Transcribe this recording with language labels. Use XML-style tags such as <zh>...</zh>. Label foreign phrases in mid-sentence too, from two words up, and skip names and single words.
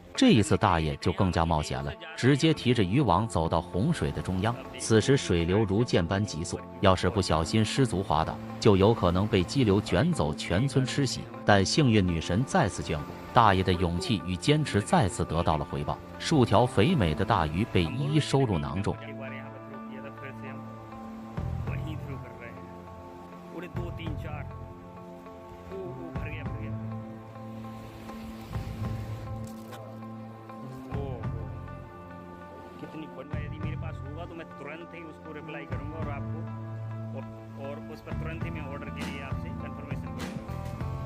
<zh>这一次大爷就更加冒险了，直接提着渔网走到洪水的中央。此时水流如箭般急速，要是不小心失足滑倒，就有可能被激流卷走，全村吃席。但幸运女神再次眷顾，大爷的勇气与坚持再次得到了回报，数条肥美的大鱼被一一收入囊中。</zh> <hi>कितनी बढ़िया यदि मेरे पास होगा तो मैं तुरंत ही उसको रिप्लाई करूंगा और आपको और उस पर तुरंत ही मैं ऑर्डर के लिए आपसे कंफर्मेशन करूंगा।</hi>